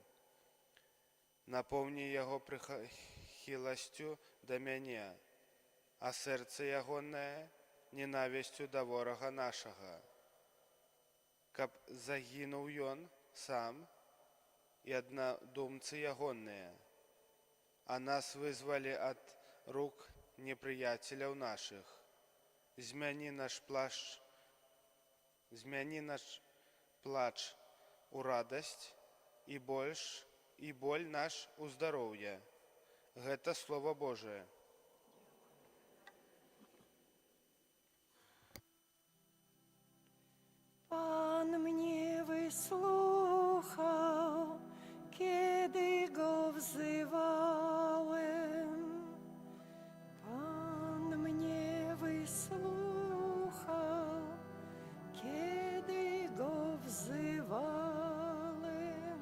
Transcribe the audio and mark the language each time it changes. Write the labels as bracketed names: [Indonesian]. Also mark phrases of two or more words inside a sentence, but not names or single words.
[Belarusian] Напоўні яго прыхіласцю да мяне, а сэрца ягонае ненавісцю да ворага нашага, каб загінуў ён сам і аднадумцы ягоныя, а нас вызвалі ад рук непрыяцеляў нашых. Змяні наш плач у радасць і боль наш у здароўе». Гэта Слова Божие. [Polish] Pan mnie wysłuchał, kiedy Go wzywałem. Pan mnie wysłuchał, kiedy Go wzywałem.